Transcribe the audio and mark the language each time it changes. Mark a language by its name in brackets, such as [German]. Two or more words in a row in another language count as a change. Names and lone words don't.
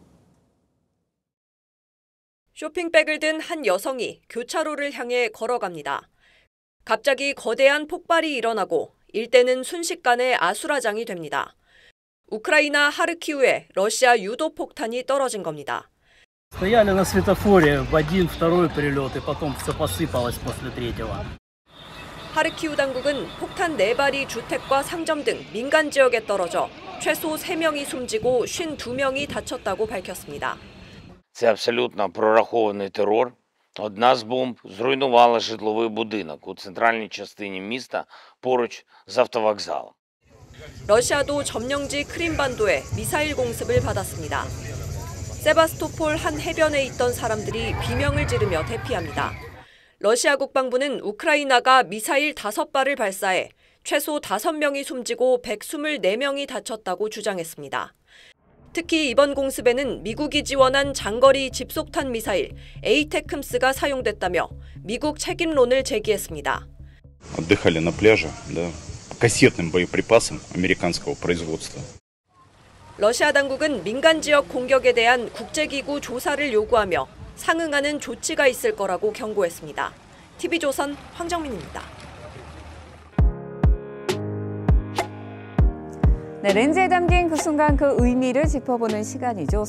[Korean] 쇼핑백을 든 한 여성이 교차로를 향해 걸어갑니다. 갑자기 거대한 폭발이 일어나고 일대는 순식간에 아수라장이 됩니다. 우크라이나 하르키우에 러시아 유도폭탄이 떨어진 겁니다. [Russian] Стояли на светофоре в один, второй прилет, и потом все посыпалось после третьего. [Korean] 하르키우 당국은 폭탄 4발이 주택과 상점 등 민간 지역에 떨어져 최소 3명이 숨지고 52명이 다쳤다고 밝혔습니다. [Ukrainian] Це абсолютно прорахований терор. Одна з бомб зруйнувала житловий будинок у центральній частині міста поруч з автовокзалом. [Korean] 러시아도 점령지 크림반도에 미사일 공습을 받았습니다. 세바스토폴 한 해변에 있던 사람들이 비명을 지르며 대피합니다. 러시아 국방부는 우크라이나가 미사일 5발을 발사해 최소 5명이 숨지고 124명이 다쳤다고 주장했습니다. 특히 이번 공습에는 미국이 지원한 장거리 집속탄 미사일 에이테크스가 사용됐다며 미국 책임론을 제기했습니다. [Russian] Отдыхали на пляже, да, кассетным боеприпасом американского производства. [Korean] 러시아 당국은 민간 지역 공격에 대한 국제기구 조사를 요구하며 상응하는 조치가 있을 거라고 경고했습니다. TV조선 황정민입니다. 네, 렌즈에 담긴 그 순간 그 의미를 짚어보는 시간이죠.